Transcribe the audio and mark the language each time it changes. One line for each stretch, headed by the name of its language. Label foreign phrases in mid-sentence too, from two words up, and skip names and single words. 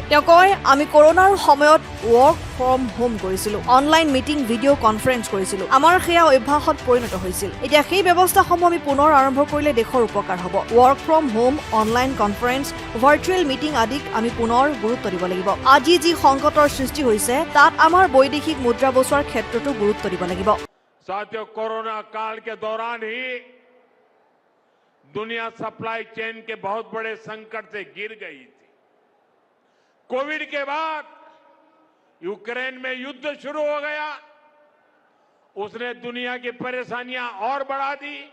Assamese: তেওঁ কয়, আমি কৰোনাৰ সময়ত
English: work from home
Assamese: কৰিছিলো,
English: online meeting, video conference
Assamese: কৰিছিলো। আমাৰ সেয়া অভ্যাসত পৰিণত হৈছিল। এতিয়া সেই ব্যৱস্থাসমূহ আমি পুনৰ আৰম্ভ কৰিলে দেশৰ উপকাৰ হ'ব।
English: work from home online conference virtual meeting
Assamese: আদিক আমি পুনৰ গুৰুত্ব দিব লাগিব। আজি যি সংকটৰ সৃষ্টি হৈছে তাত আমাৰ বৈদেশিক মুদ্ৰা বচোৱাৰ ক্ষেত্ৰতো গুৰুত্ব দিব লাগিব।
Hindi: साथियों, कोरोना काल के दौरान ही दुनिया
English: supply chain
Hindi: के बहुत बड़े संकट से गिर गई थी। कोविड के बाद यूक्रेन में युद्ध शुरू हो गया, उसने दुनिया की परेशानियां और बढ़ा दी।